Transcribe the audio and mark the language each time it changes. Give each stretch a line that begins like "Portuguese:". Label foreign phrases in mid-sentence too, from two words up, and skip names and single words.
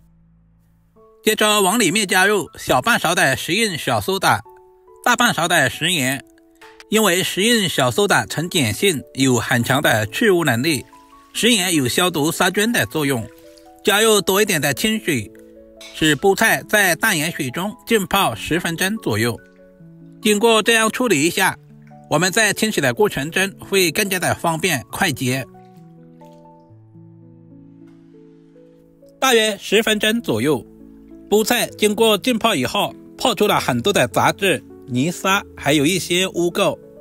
Chinese: 接着往裡面加入小半勺的食用小蘇打，大半勺的食鹽。因為食用小蘇打呈碱性，有很強的去污能力，食鹽有消毒殺菌的作用。加入多一點的清水，使菠菜在淡鹽水中浸泡10分鐘左右。經過這樣處理一下，我們在清洗的過程中會更加的方便快捷。大約10分鐘左右，菠菜經過浸泡以後，泡出了很多的雜質、泥沙，還有一些污垢。